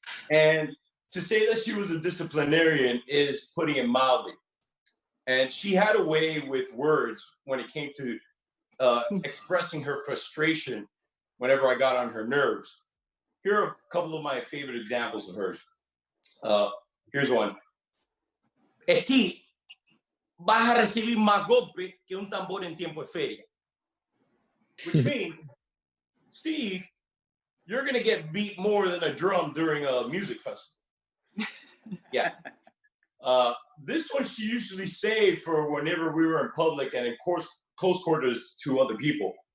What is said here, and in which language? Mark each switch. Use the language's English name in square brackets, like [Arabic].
[English] And to say that she was a disciplinarian is putting it mildly. And she had a way with words when it came to expressing her frustration whenever I got on her nerves. Here are a couple of my favorite examples of hers. Here's one. [Spanish] Esti, vas a recibir más golpe que un tambor en tiempo de feria. [English] Which means, Steve, you're going to get beat more than a drum during a music festival. Yeah. This one she usually saved for whenever we were in public and in close quarters to other people.